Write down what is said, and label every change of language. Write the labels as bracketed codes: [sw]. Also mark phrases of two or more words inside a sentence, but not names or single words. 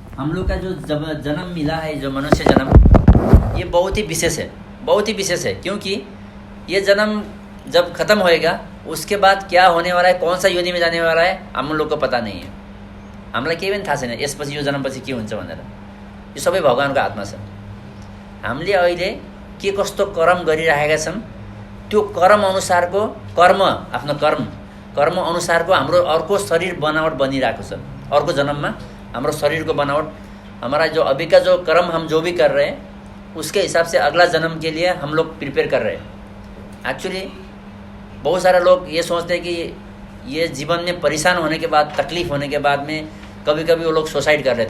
[hi] हम लोग का जो जब जन्म मिला है, जो मनुष्य जन्म, ये बहुत ही विशेष है, बहुत ही विशेष है। क्योंकि ये जन्म जब खत्म होएगा उसके बाद क्या होने वाला है, कौन सा योनि में जाने वाला है, हम लोग को पता नहीं है। [ne] हामीलाई केही पनि थाहा छैन यसपछि यो जन्मपछि के हुन्छ भनेर। यो सबै भगवानको हातमा छ। हामीले अहिले के कस्तो कर्म गरिरहेका छौँ, त्यो कर्म अनुसारको आफ्नो कर्म अनुसारको हाम्रो अर्को शरीर बनावट बनिरहेको छ। अर्को जन्ममा हाम्रो शरीर को बनावट, [hi] हमारा जो अभी का जो कर्म हम जो भी कर रहे हैं उसके हिसाब से अगला जन्म के लिए हम लोग प्रिपेयर कर रहे हैं। एक्चुअली बहुत सारे लोग ये सोचते हैं कि ये जीवन में परेशान होने के बाद, तकलीफ़ होने के बाद में कभी कभी वो लोग सुसाइड कर लेते